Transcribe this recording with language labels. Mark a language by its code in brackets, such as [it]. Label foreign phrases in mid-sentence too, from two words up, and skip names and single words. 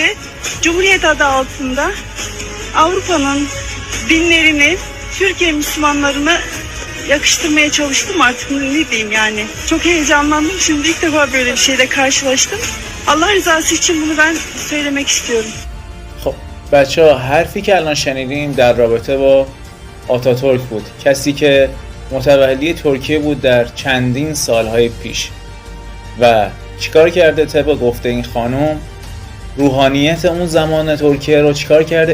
[tr] Cumhuriyet adı altında Avrupa'nın dinlerini Türkiye Müslümanlarına yakıştırmaya çalıştım, artık ne diyeyim yani. Çok heyecanlandım. Şimdi ilk defa böyle bir şeyle karşılaştım. Allah rızası için bunu ben söylemek istiyorum. [fa] خب بچه‌ها حرفی که الان شنیدیم در رابطه با آتاتورک بود، کسی که متولی ترکیه بود در چندین سالهای پیش و چیکار کرده؟ طبق گفته این خانم روحانیت اون زمان ترکیه رو چیکار کرده؟